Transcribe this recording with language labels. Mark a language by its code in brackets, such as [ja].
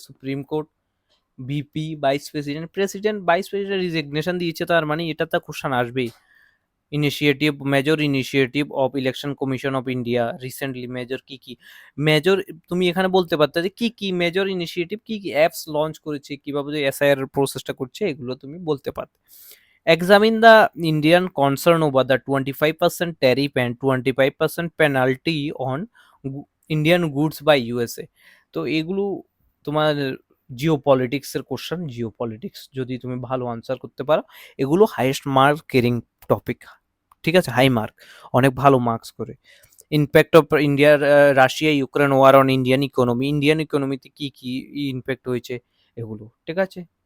[bn] Supreme court, VP, vice president, vice president resignation দিয়েছে, তার মানে এটা তো কোশ্চেন আসবেই। Initiative, major initiative of election commission of India recently, major কি কি মেজর, তুমি এখানে বলতে পারতে যে কি কি মেজর ইনিশিয়েটিভ, কি কি অ্যাপস লঞ্চ করেছে, কিভাবে এসআইআর প্রসেসটা করছে, এগুলো তুমি বলতে পারতে। [en] Examine the Indian concern over the 25% tariff and 25% penalty on Indian goods by USA। [bn] তো এগুলো তোমার জিও পলিটিক্সের কোশ্চেন। জিও পলিটিক্স যদি তুমি ভালো আনসার করতে পারো, এগুলো হাইয়েস্ট মার্ক কেরিং টপিক, ঠিক আছে, হাই মার্ক, অনেক ভালো মার্কস করে। [en] impact of ইন্ডিয়ার Russia Ukraine war on Indian economy, [bn] Indian ইকোনমিতে কি কি ইম্প্যাক্ট হয়েছে এগুলো, ঠিক আছে।